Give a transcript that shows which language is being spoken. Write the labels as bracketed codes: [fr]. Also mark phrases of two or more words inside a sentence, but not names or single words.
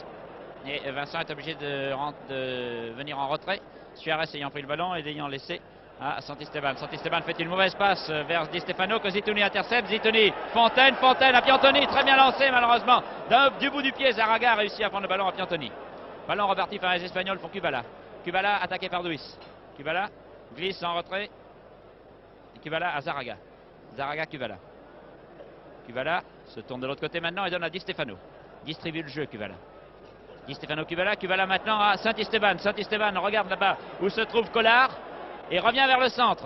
[fr] Et Vincent est obligé de venir en retrait. Suarez ayant pris le ballon et l'ayant laissé à Santisteban. Santisteban fait une mauvaise passe vers Di Stefano que Zitouni intercepte. Zitouni, Fontaine à Piantoni. Très bien lancé malheureusement. Du bout du pied, Zaraga a réussi à prendre le ballon à Piantoni. Ballon reparti par les Espagnols pour Kubala. Kubala attaqué par Duis. Kubala glisse en retrait. Et Kubala à Zaraga. Kubala se tourne de l'autre côté maintenant et donne à Di Stefano. Distribue le jeu Kubala. Di Stefano Kubala maintenant à Santisteban. Santisteban regarde là-bas où se trouve Collard. Et revient vers le centre.